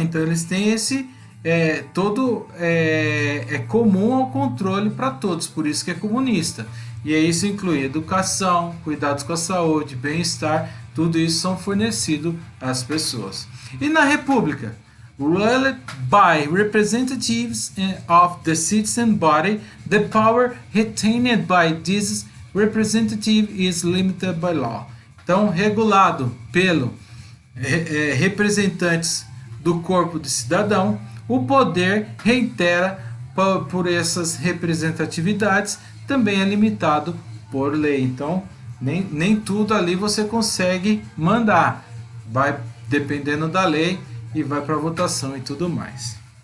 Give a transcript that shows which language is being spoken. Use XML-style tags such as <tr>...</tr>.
<pt>Então eles têm esse todo é comum ao controle para todos, por isso que é comunista. E aí isso inclui educação, cuidados com a saúde, bem-estar, tudo isso são fornecidos às pessoas. E na república,</pt> <en>ruled by representatives of the citizen body, the power retained by this representative is limited by law.</en> <pt>Então, regulado pelo representantes do corpo de cidadão, o poder reitera por essas representatividades, também é limitado por lei. Então, nem tudo ali você consegue mandar, vai dependendo da lei e vai para votação e tudo mais.</pt>